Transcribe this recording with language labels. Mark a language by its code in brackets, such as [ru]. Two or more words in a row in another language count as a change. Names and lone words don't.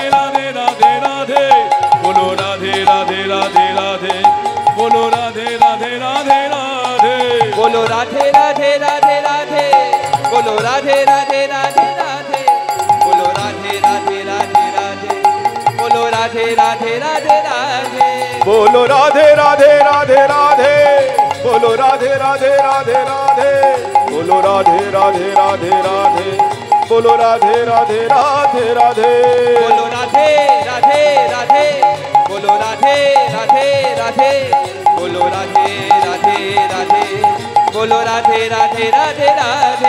[bn] রাধে রাধে রাধে রাধে, বলো রাধে রাধে রাধে রাধে, বলো রাধে রাধে রাধে রাধে, বলো রাধে রাধে রাধে রাধে বলো রাধে রাধে রাধে রাধে বলো রাধে রাধে রাধে রাধে বলো রাধে রাধে রাধে রাধে, [hi] बोलो राधे राधे राधे राधे बोलो राधे राधे राधे राधे बोलो राधे राधे राधे राधे बोलो राधे राधे राधे राधे बोलो राधे राधे राधे बोलो राधे राधे राधे बोलो राधे राधे राधे बोलो राधे राधे राधे राधे,